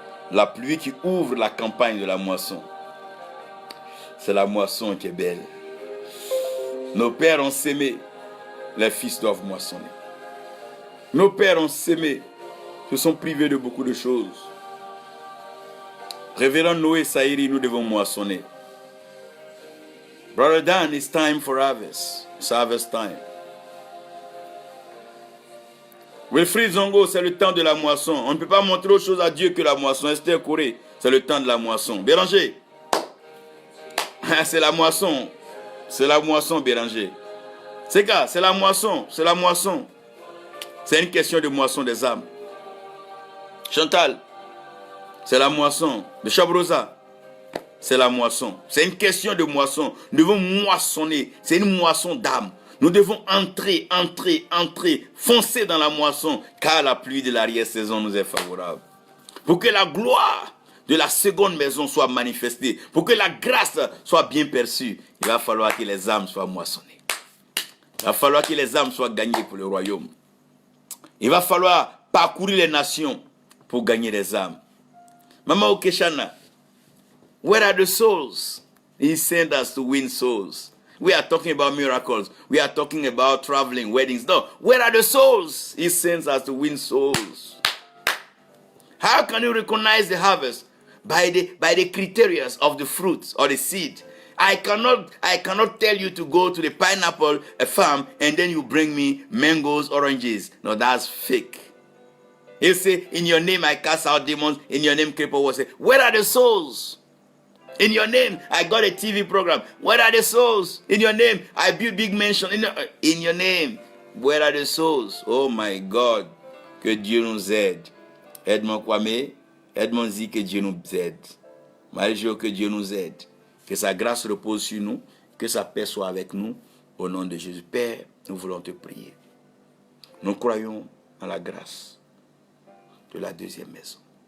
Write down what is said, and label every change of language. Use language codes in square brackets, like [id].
[fr] La pluie qui ouvre la campagne de la moisson. C'est la moisson qui est belle. Nos pères ont sémé, les fils doivent moissonner. Nos pères ont sémé, se sont privés de beaucoup de choses. Révérend Noé Saïri, nous devons moissonner. [en] Brother Dan, it's time for harvest. It's harvest time. [fr] Wilfried Zongo, c'est le temps de la moisson. On ne peut pas montrer autre chose à Dieu que la moisson. Esther Corée, c'est le temps de la moisson. Béranger, c'est la moisson. C'est la moisson, Béranger. C'est quoi? C'est la moisson. C'est la moisson. C'est une question de moisson des âmes. Chantal, c'est la moisson. De Chabrosa, c'est la moisson. C'est une question de moisson. Nous devons moissonner. C'est une moisson d'âme. Nous devons entrer, foncer dans la moisson, car la pluie de l'arrière-saison nous est favorable. Pour que la gloire de la seconde maison soit manifestée, pour que la grâce soit bien perçue, il va falloir que les âmes soient moissonnées. Il va falloir que les âmes soient gagnées pour le royaume. Il va falloir parcourir les nations pour gagner des âmes. [en] Mama Okeshana, where are the souls? He sent us to win souls. We are talking about miracles. We are talking about traveling, weddings. No, where are the souls? He sends us to win souls. How can you recognize the harvest? By the criteria of the fruits or the seed. I cannot tell you to go to the pineapple farm and then you bring me mangoes, oranges. No, that's fake. He'll say, in your name I cast out demons. In your name, cripple will say, where are the souls? In your name, I got a TV program. Where are the souls? In your name, I built big mansion. In your name, where are the souls? Oh my God, [fr] que Dieu nous aide. Aide-moi Kwame, aide-moi Zi, que Dieu nous aide. Marie-Jo, que Dieu nous aide. Que sa grâce repose sur nous, que sa paix soit avec nous. Au nom de Jésus. Père, nous voulons te prier. Nous croyons en la grâce de la deuxième maison.